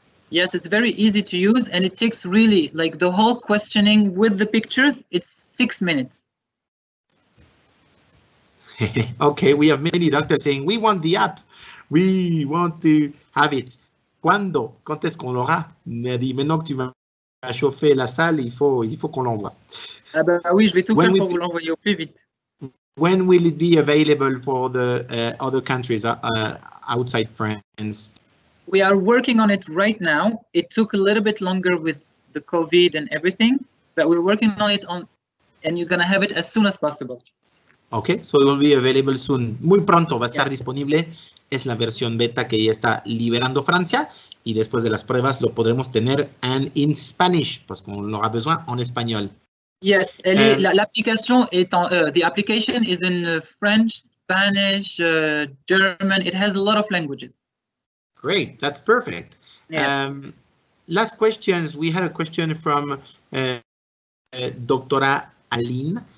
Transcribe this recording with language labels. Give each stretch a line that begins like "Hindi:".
English: Yes, it's very easy to use and it takes really like the whole questioning with the pictures. It's 6 minutes. Okay, we have many doctors saying, we want the app. We want to have it.
Spanish: ¿Cuándo?
French: Quand est-ce qu'on l'aura? Mais dit, maintenant que tu vas chauffer la salle, il faut qu'on l'envoie. Ah bah oui, je vais tout faire pour vous l'envoyer au plus vite.
English: When will it be available for the other countries outside France? We are working on it right now. It took a little bit longer with the COVID and everything, but we're working on it and you're going to have it as soon as possible. Okay, so it will be available soon.
Spanish: Muy pronto va a estar disponible. Es la versión beta que ya está liberando Francia y después de las pruebas lo podremos tener
English: in Spanish,
Spanish: pues como lo aura besoin en español.
English: Yes,
French: l'application est en,
English: the application is in French, Spanish, German. It has a lot of languages. Great, that's perfect. Yes. Last questions. We had a question from Doctora Aline.